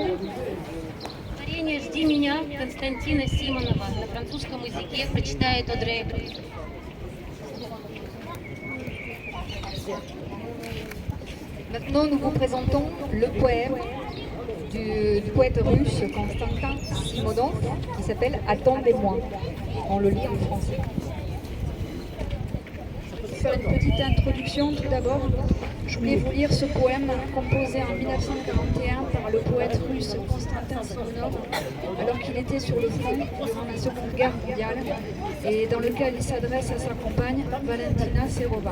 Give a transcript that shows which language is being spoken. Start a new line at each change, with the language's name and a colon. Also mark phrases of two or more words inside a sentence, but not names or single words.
Russian: Творение «Жди меня» Константина Симонова на французском языке прочитает Одре Эпли.
French: Maintenant, nous vous présentons le poème du poète russe Konstantin Simonov qui s'appelle « Attendez-moi ». On le lit en français. Pour faire une petite introduction, tout d'abord, je voulais vous lire ce poème composé en 1941 par le poète russe Konstantin Simonov alors qu'il était sur le front durant la Seconde Guerre mondiale et dans lequel il s'adresse à sa compagne Valentina Serova.